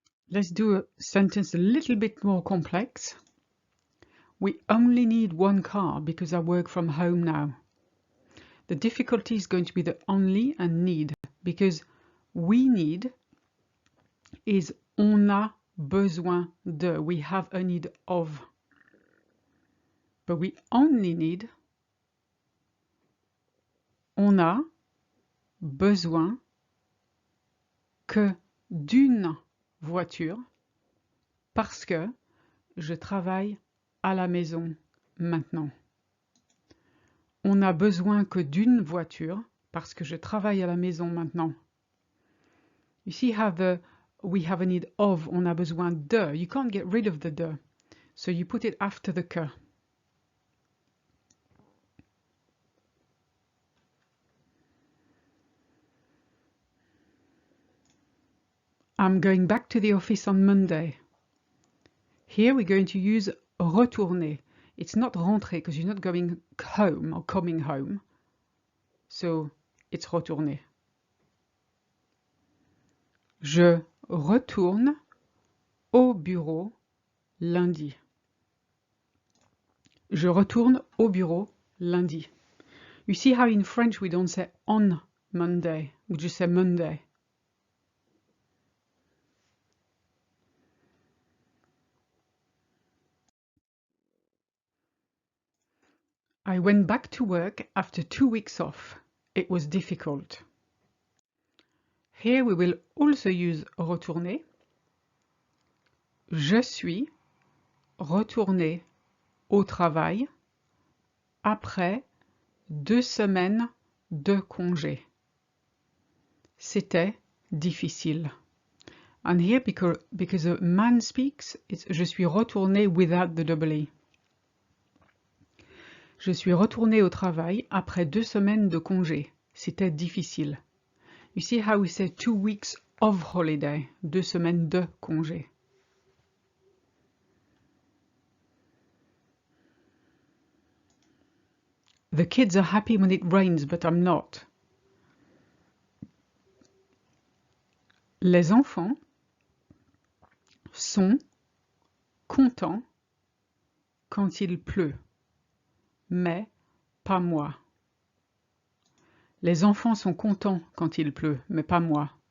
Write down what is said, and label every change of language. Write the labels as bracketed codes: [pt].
[en] Let's do a sentence a little bit more complex. We only need one car because I work from home now. The difficulty is going to be the only and need, because we need is [fr] on a besoin de. [en] We have a need of. But we only need [fr] on a besoin que d'une voiture parce que je travaille à la maison maintenant. On a besoin que d'une voiture parce que je travaille à la maison maintenant. [en] You see how we have a need of, [fr] on a besoin de. [en] You can't get rid of the de. So you put it after the que. I'm going back to the office on Monday. Here we're going to use retourner. It's not rentrer because you're not going home or coming home. So it's retourner. [fr] Je retourne au bureau lundi. Je retourne au bureau lundi. [en] You see how in French we don't say on Monday, we just say Monday. I went back to work after 2 weeks off. It was difficult. Here we will also use retourner. [fr] Je suis retourné au travail après 2 semaines de congé. C'était difficile. [en] And here, because a man speaks, it's [fr] je suis retourné [en] without the double E. [fr] Je suis retourné au travail après 2 semaines de congé. C'était difficile. [en] You see how we say 2 weeks of holiday, [fr] 2 semaines de congé. [en] The kids are happy when it rains, but I'm not. [fr] Les enfants sont contents quand il pleut, mais pas moi. Les enfants sont contents quand il pleut, mais pas moi.